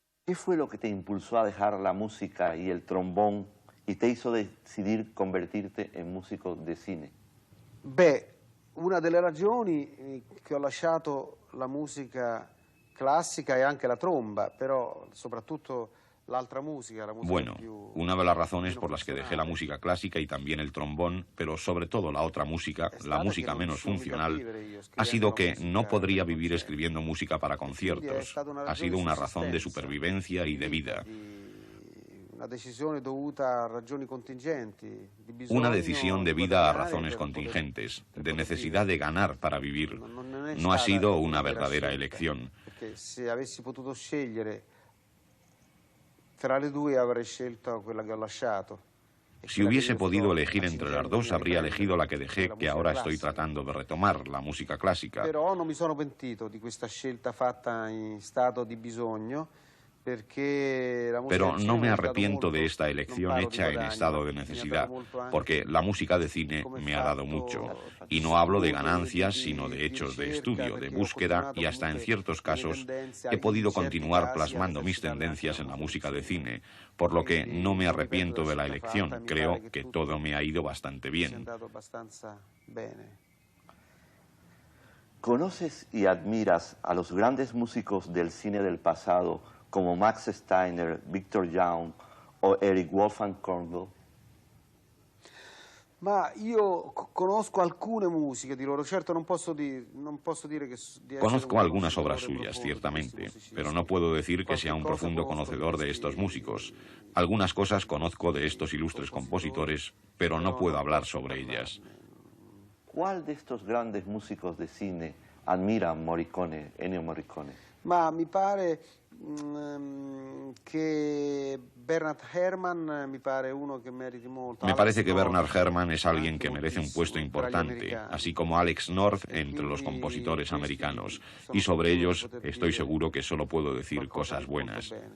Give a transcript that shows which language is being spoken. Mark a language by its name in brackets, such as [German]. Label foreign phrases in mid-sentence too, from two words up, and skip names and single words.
[Spanish] ¿Qué fue lo que te impulsó a dejar la música y el trombón y te hizo decidir convertirte en músico de cine? [Italian] Beh, una delle ragioni che ho lasciato la musica classica e anche la tromba, però soprattutto l'altra musica, la musica [Spanish] Bueno, [Italian] più... [Spanish] una de las razones por las que dejé la música clásica y también el trombón, pero sobre todo la otra música, la música menos funcional, ha sido que no podría vivir escribiendo música para conciertos. Ha sido una razón de supervivencia y de vida. Una decisión debida a razones contingentes, de necesidad de ganar para vivir. No ha sido una verdadera elección. [Italian] Si avessi potuto scegliere tra le due avrei scelto quella che ho lasciato. [Spanish] Si hubiese podido elegir entre las dos, habría elegido la que dejé, que ahora estoy tratando de retomar, la música clásica. [Italian] Però non mi sono pentito di questa scelta fatta in stato di bisogno. [Spanish] Pero no me arrepiento de esta elección hecha en estado de necesidad, porque la música de cine me ha dado mucho. Y no hablo de ganancias, sino de hechos de estudio, de búsqueda, y hasta en ciertos casos he podido continuar plasmando mis tendencias en la música de cine, por lo que no me arrepiento de la elección. Creo que todo me ha ido bastante bien. ¿Conoces y admiras a los grandes músicos del cine del pasado, como Max Steiner, Victor Young o Eric Wolfgang Korngold? [Italian] Ma io conosco alcune musiche di loro, certo non posso dire che... [Spanish] Conozco algunas obras suyas, ciertamente, pero no puedo decir que sea un profundo conocedor de estos músicos. Algunas cosas conozco de estos ilustres compositores, pero no puedo hablar sobre ellas. ¿Cuál de estos grandes músicos de cine admira Ennio Morricone? [Italian] Ma mi pare que Bernard Herrmann me [Spanish] parece que Bernard Herrmann es alguien que merece un puesto importante, así como Alex North entre los compositores americanos, y sobre ellos estoy seguro que solo puedo decir cosas buenas.